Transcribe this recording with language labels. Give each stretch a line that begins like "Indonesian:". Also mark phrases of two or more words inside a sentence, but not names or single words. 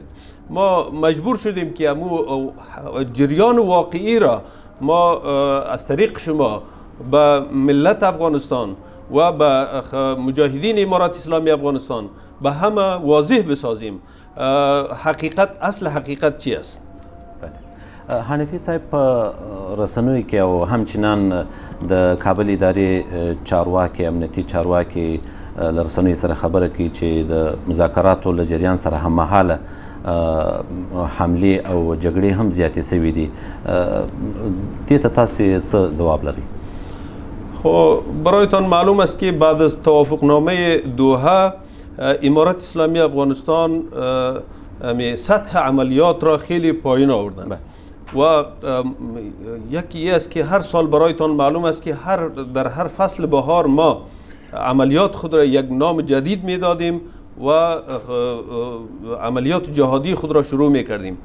Persian: ما مجبور شدیم که جریان واقعی را ما از طریق شما به ملت افغانستان و به مجاهدین امارات اسلامی افغانستان به همه واضح بسازیم حقیقت، اصل حقیقت چی است.
Pashto: حنفي صاحب په رسنیو کې او همچنان د کابل ادارې چارواکي امنیتي چارواکي له رسنیو سره خبره کوي چې د مذاکراتو له جریان سره هممهاله حملې او جګړې هم زیاتې شوي دي. دې ته تاسې څه ځواب لرئ؟
Persian: خب برایتان معلوم است که بعد از توافقنامه دوحه امارات اسلامی افغانستان سطح عملیات را خیلی پایین آوردن و یکی است که هر سال برایتان معلوم است که در هر فصل بهار ما عملیات خود را یک نام جدید می دادیم و عملیات جهادی خود را شروع می کردیم.